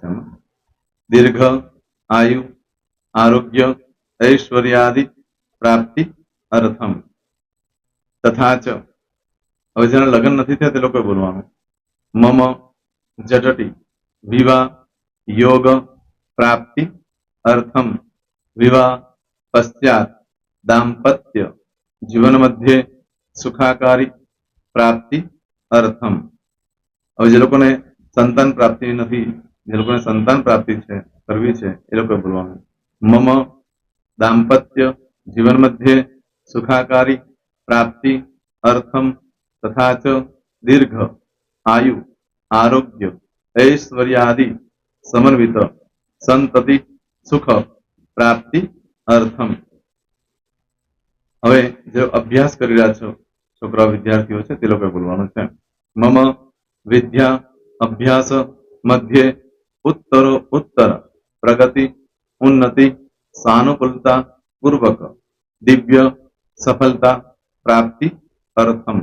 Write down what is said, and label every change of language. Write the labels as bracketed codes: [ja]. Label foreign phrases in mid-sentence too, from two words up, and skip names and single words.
[sa] दीर्घ आयु आरोग्य ऐश्वर्यादि प्राप्ति अर्थम्. [gu] તથા ચ હવે જેના લગ્ન નથી થયા તે લોકોએ બોલવાનું. [sa] मम जटटी विवाह योग प्राप्ति अर्थम् विवाह पश्चात् दाम्पत्य जीवन मध्य सुखाकारी प्राप्ति अर्थम। [gu] હવે જે લોકોને સંતાન પ્રાપ્તિ નથી, જે લોકોને સંતાન પ્રાપ્તિ છે કરવી છે, એ લોકો બોલવાનું [sa] मम दाम्पत्य जीवन मध्ये सुखाकारी प्राप्ति अर्थम् तथा च दीर्घ आयु आरोग्य ऐश्वर्यादि समन्वित संतति सुख प्राप्ति अर्थम। [gu] હવે જે અભ્યાસ કરી રહ્યા છો છોકરા વિદ્યાર્થીઓ છે તે લોકોએ બોલવાનું છે [sa] मम विद्या अभ्यास मध्ये उत्तरोत्तर प्रगति उन्नति सानुकूलता पूर्वक दिव्य सफलता प्राप्ति अर्थम्।